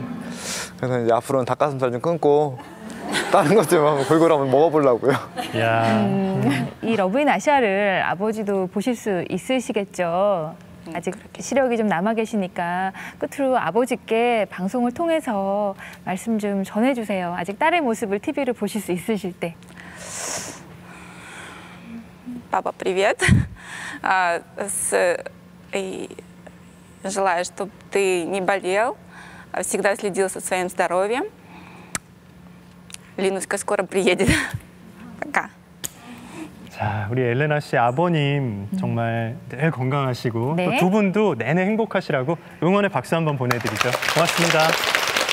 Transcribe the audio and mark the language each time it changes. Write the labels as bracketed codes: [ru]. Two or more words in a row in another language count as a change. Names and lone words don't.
[ko] 그래서 이제 앞으로는 닭가슴살 좀 끊고 다른 것 좀 한번 골고루 한번 먹어보려고요. 이 러브인 아시아를 아버지도 보실 수 있으시겠죠. 아직 시력이 좀 남아 계시니까 끝으로 아버지께 방송을 통해서 말씀 좀 전해주세요. 아직 딸의 모습을 TV로 보실 수 있으실 때. [ru] Папа, привет. Желаю, чтобы ты не болел, всегда следил за своим здоровьем. Линуська скоро приедет. Пока. [ko] 자, 우리 엘레나 씨 아버님 정말 늘 건강하시고 또 두 분도 내내 행복하시라고 응원의 박수 한번 보내드리죠. 고맙습니다.